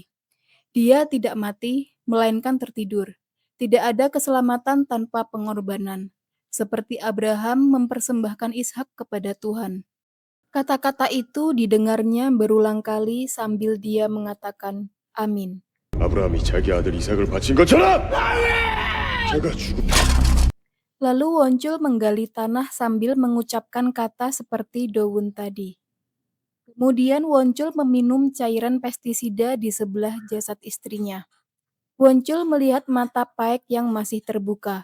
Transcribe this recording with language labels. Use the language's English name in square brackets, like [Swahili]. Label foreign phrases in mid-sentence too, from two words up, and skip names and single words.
[Indonesian] Dia tidak mati, melainkan tertidur. Tidak ada keselamatan tanpa pengorbanan. Seperti Abraham mempersembahkan Ishak kepada Tuhan. Kata-kata itu didengarnya berulang kali sambil dia mengatakan, Amin. [Korean] 아브라함이 자기 아들 이삭을 바친 것처럼 제가 죽음. [Indonesian] Lalu Woncul menggali tanah sambil mengucapkan kata seperti Dowun tadi. Kemudian Woncul meminum cairan pestisida di sebelah jasad istrinya. Woncul melihat mata Paek yang masih terbuka.